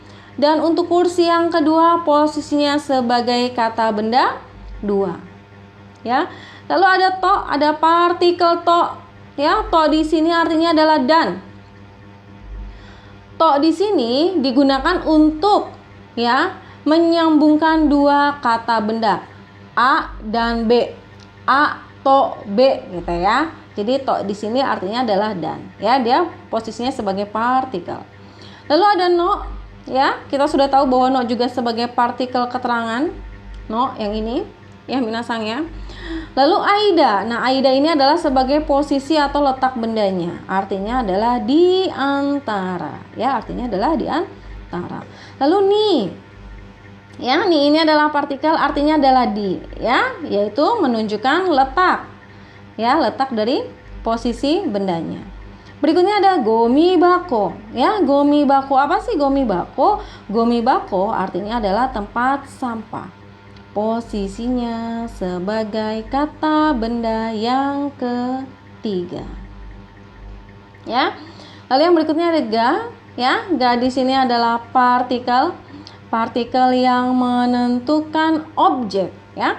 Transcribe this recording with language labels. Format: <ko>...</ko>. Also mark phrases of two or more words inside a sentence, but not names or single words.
<id>Dan untuk kursi yang kedua posisinya sebagai kata benda dua, ya. Lalu ada to, ada partikel to, ya. To di sini artinya adalah dan. To di sini digunakan untuk, ya, menyambungkan dua kata benda, A dan B. A, to, B, gitu ya. Jadi to di sini artinya adalah dan, ya, dia posisinya sebagai partikel. Lalu ada no, ya, kita sudah tahu bahwa no juga sebagai partikel keterangan. No yang ini, ya, minasang, ya. Lalu aida. Nah, aida ini adalah sebagai posisi atau letak bendanya. Artinya adalah di antara, ya, artinya adalah di antara. Lalu ni. Ya, ni ini adalah partikel, artinya adalah di, ya, yaitu menunjukkan letak. Ya, letak dari posisi bendanya. Berikutnya ada gomi bako, ya. Gomi bako, apa sih gomi bako? Gomi bako artinya adalah tempat sampah. Posisinya sebagai kata benda yang ketiga, ya. Lalu yang berikutnya ada ga, ya. Ga di sini adalah partikel, partikel yang menentukan objek, ya.</id>